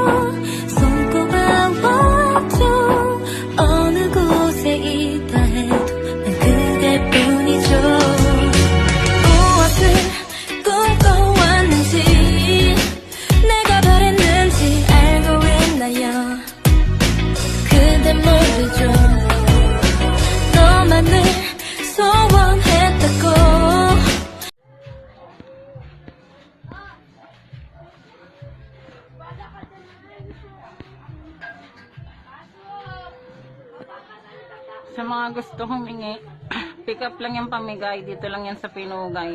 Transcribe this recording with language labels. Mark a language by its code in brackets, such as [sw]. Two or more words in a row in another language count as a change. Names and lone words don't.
[ko] 손꼽아왔죠 어느 곳에 있다 해도 난 그대뿐이죠 무엇을 꿈꿔왔는지 내가 바랬는지 알고 있나요 그대 모르죠 너만을 소원했다고 [tl] Sa mga gusto humingi, pick up lang yung pamigay, dito lang yan sa Pinugay.